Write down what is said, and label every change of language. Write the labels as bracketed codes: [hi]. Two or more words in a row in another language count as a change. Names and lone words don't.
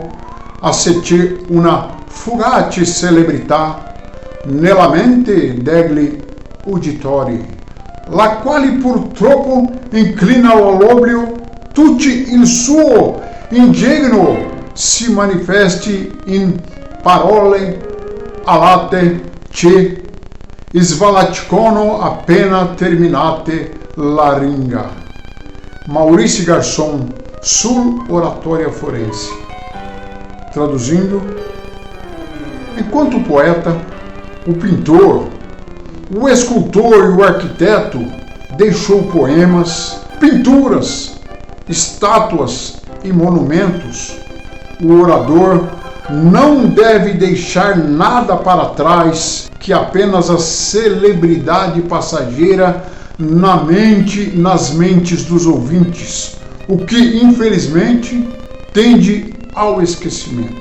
[it] a se c'è una fugace celebrità nella mente degli uditori, la quale purtroppo inclina all'oblio tutti il suo ingegno si manifesti in parole alate che svalacicano appena terminate la ringa. Maurício Garçon, sul Oratória Forense. [pt] Traduzindo, enquanto o poeta, o pintor, o escultor e o arquiteto deixou poemas, pinturas, estátuas e monumentos, o orador não deve deixar nada para trás que apenas a celebridade passageira nas mentes dos ouvintes, o que infelizmente tende ao esquecimento.